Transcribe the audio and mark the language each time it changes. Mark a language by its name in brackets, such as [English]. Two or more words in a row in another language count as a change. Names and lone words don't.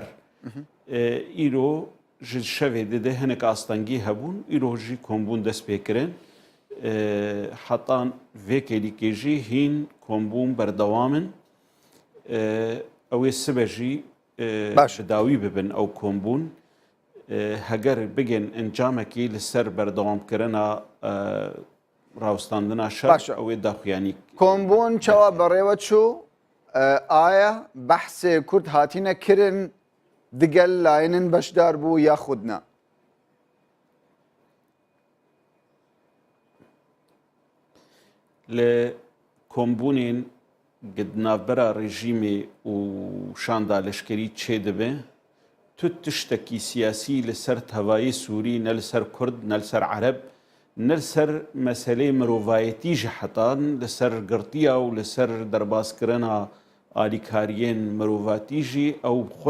[Kurdish] Îro ji şevê de hinek astengî hebûn îro jî kombûn dest pêkirin heta vê kelîkê jî hîn kombûn berdewam in ew ê sibe jî bi dawî bibin ew kombûn heger bigên encamekî li ser berdewamkirina rawistandina şer ew ê daxuyanî kombûn çawa berêwe çû ئایا بەحسێ کورد هاتینە kirin digel layinin beşdar bû ya xud ne؟ li kombûnên navbera rejîmê û şanda leşkerî çê dibe tu tiştekî siyasî li ser tevayê Sûrî ne li ser Kurd ne li ser Ereb ne li ser meselê mirovayetî ji hetan li ser girtiya û li ser derbazkirina alîkariyên mirovatî jî ew xwe